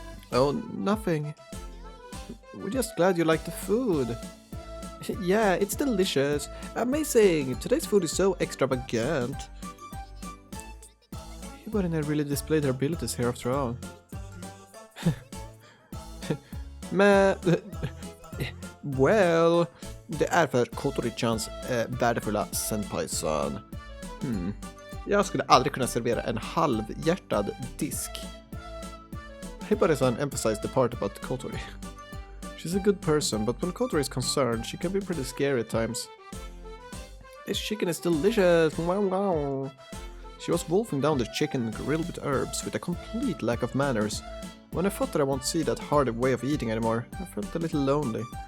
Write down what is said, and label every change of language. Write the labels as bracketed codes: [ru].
[en] Oh, nothing. We're just glad you like the food. Yeah, it's delicious. Amazing. Today's food is so extravagant. Hibari really displayed her abilities here after all. [sv] Well, det är för Kotori-chans värdefulla senpai-son. Jag skulle aldrig kunna servera en halvhjärtad disk. [en] Hibari-san emphasized the part about Kotori. She's a good person, but when Kotori is concerned, she can be pretty scary at times. This chicken is delicious! Wow, wow! She was wolfing down the chicken grilled with herbs with a complete lack of manners. When I thought that I won't see that hard way of eating anymore, I felt a little lonely.